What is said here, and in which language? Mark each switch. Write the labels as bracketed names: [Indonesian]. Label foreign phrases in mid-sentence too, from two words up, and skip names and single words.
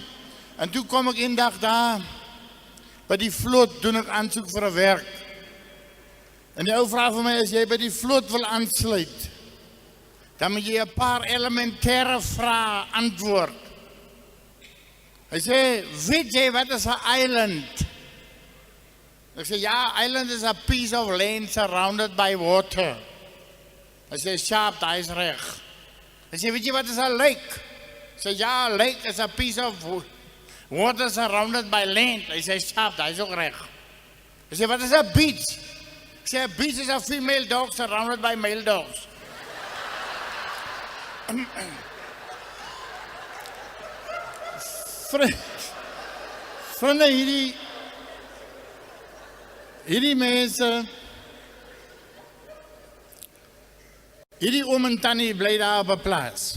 [Afrikaans] En toe kom ek een dag daar, by die vloot doen ek aansoek vir 'n werk. En die ou vraag vir my, as jy by die vloot wil aansluit, dan moet jy 'n paar elementêre vrae antwoord. Hy sê, weet jy wat is 'n island? Ek sê, ja, [English] island is a piece of land surrounded by water. [Afrikaans] Hy sê, sharp, daar is reg. Hy sê, weet jy wat is 'n lake? Ek sê, ja, [English] a lake is a piece of water surrounded by land. [Afrikaans] Hy sê, sharp, daar is ook reg. Hy sê, wat is 'n beach? Ek sê, [English] a beach is a female dog surrounded by male dogs. [Afrikaans] Vriende, hierdie mense, hierdie oom en tannie bly daar op 'n plaas.